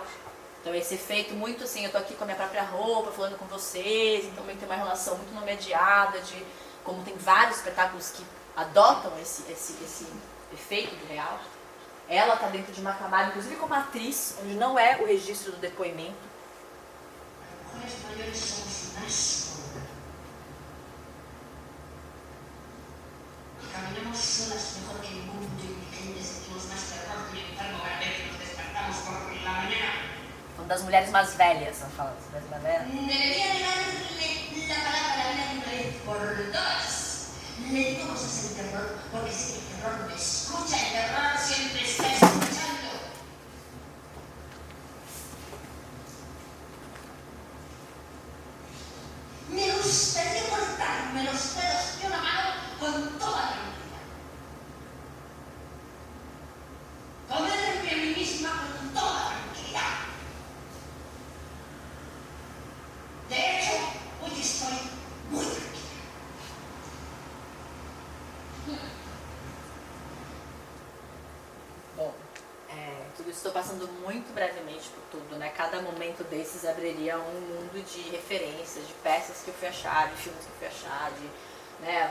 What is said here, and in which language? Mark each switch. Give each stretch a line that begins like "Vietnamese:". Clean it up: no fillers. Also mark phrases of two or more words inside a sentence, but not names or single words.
Portuguese: Então esse efeito muito assim, eu tô aqui com a minha própria roupa, falando com vocês, então também tem uma relação muito não mediada, de como tem vários espetáculos que adotam esse efeito do real. Ela está dentro de uma camada, inclusive como atriz, onde não é o registro do depoimento.
Spanish: Caminamos solas mejor que el mundo y que sentimos más terror que el enfermo cada vez que nos despertamos por la mañana.
Portuguese: Uma das mulheres mais velhas, ela fala, das mulheres mais velhas.
Spanish: Debería negarle la palabra a la una vez por dos. Le digo cosas en terror porque sé que el terror me escucha, el terror siempre está escuchando. Me gustaría cortarme los dedos de una mano con toda tranquilidad. Comerme a mí misma con toda tranquilidad. De hecho, hoy estoy muy tranquila.
Portuguese: Bom, tudo isso estou passando muito brevemente por tudo, né? Cada momento desses abriria um mundo de referências, de peças que eu fui achar, de filmes que eu fui achar, né?